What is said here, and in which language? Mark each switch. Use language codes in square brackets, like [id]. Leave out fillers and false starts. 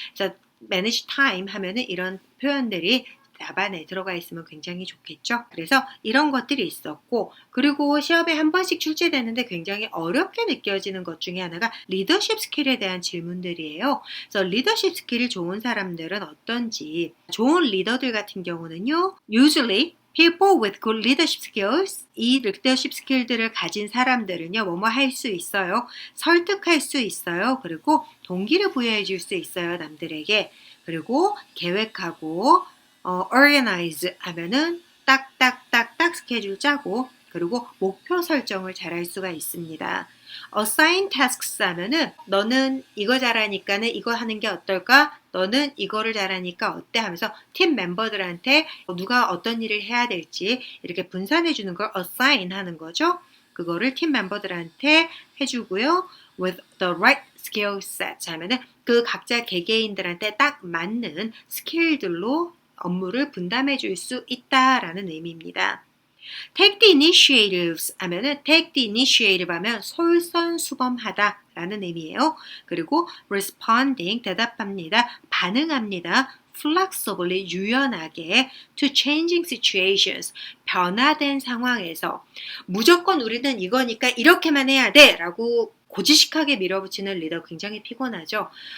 [ko] 그래서 manage time 하면은 이런 표현들이 답안에 들어가 있으면 굉장히 좋겠죠. 그래서 이런 것들이 있었고 그리고 시험에 한 번씩 출제되는데 굉장히 어렵게 느껴지는 것 중에 하나가 리더십 스킬에 대한 질문들이에요. 그래서 리더십 스킬이 좋은 사람들은 어떤지 좋은 리더들 같은 경우는요. [en] usually people with good leadership skills [ko] 이 리더십 스킬들을 가진 사람들은요. 뭐뭐 할 수 있어요. 설득할 수 있어요. 그리고 동기를 부여해 줄 수 있어요. 남들에게. 그리고 계획하고 organize 하면은 딱딱딱딱 스케줄 짜고 그리고 목표 설정을 잘할 수가 있습니다. [en] assign tasks [ko] 하면은 너는 이거 잘하니까는 이거 하는 게 어떨까? 너는 이거를 잘하니까 어때? 하면서 팀 멤버들한테 누가 어떤 일을 해야 될지 이렇게 분산해 주는 걸 assign 하는 거죠. 그거를 팀 멤버들한테 해주고요. [en] with the right skill set [ko] 하면은 그 각자 개개인들한테 딱 맞는 스킬들로 업무를 분담해 줄 수 있다라는 의미입니다. [en] Take the initiatives [ko] 하면은 [en] take the initiative [ko] 하면 솔선수범하다 라는 의미예요. 그리고 responding 대답합니다. 반응합니다. flexibly 유연하게 [en] to changing situations [ko] 변화된 상황에서 무조건 우리는 이거니까 이렇게만 해야 돼 라고 고지식하게 밀어붙이는 리더 굉장히 피곤하죠.